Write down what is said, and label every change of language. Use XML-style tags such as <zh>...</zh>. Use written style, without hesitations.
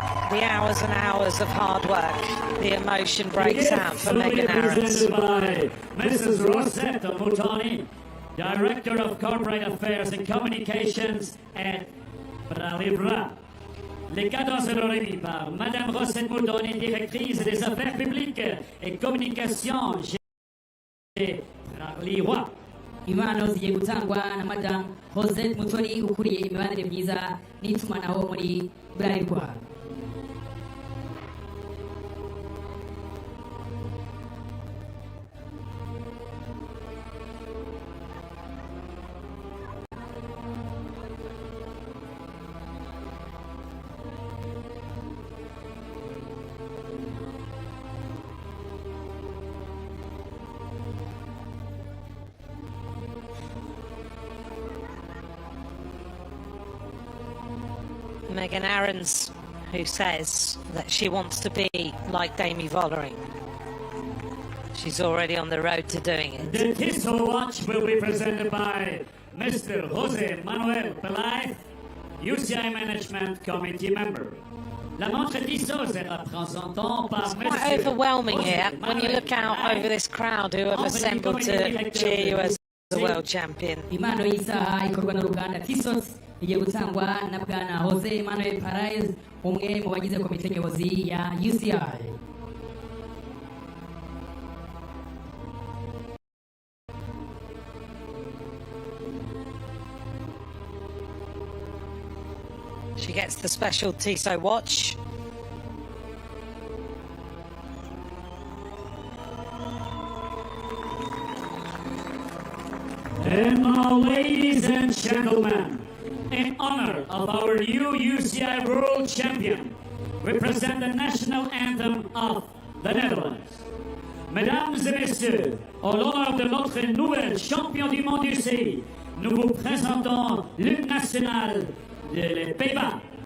<en>The hours and hours of hard work, the emotion breaks out for Megan Aarons. By Mrs. Rosetta Mutani, Director of Corporate Affairs and Communications at Bralibra.</en> <fr>Les cadeaux seront remis par Madame Rosette Mutani, Directrice des Affaires Publiques et Communications chez Bralibra.</fr> <rw>Impano zigiye gutangwa na Madame Rosette Mutoni ukuriye imibanire myiza n'itumanaho muri Bralirwa.</rw> <en>Megan Aarons, who says that she wants to be like Demi Vollering. She's already on the road to doing it. The Tissot watch will be presented by Mr. Jose Manuel Pelay, UCI Management Committee member.</en> <fr>La montre Tissot sera présentée par</fr> <en>It's quite overwhelming here when you look out over this crowd who have assembled to cheer you as the world champion.</en> <rw>Impano y'isaha ikorwa n'uruganda Tissot igiye gutangwa na Bwana Jose Manuel Perez, umwe mu bagize komite nyobozi ya UCI.</rw> <en>She gets the special Tissot watch. And now, ladies and gentlemen, in honor of our new UCI World Champion, we present the national anthem of the Netherlands.</en> <fr>Mesdames et messieurs, en l'honneur de notre nouvel champion du monde UCI, nous vous présentons l'hymne national des Pays-Bas.</fr>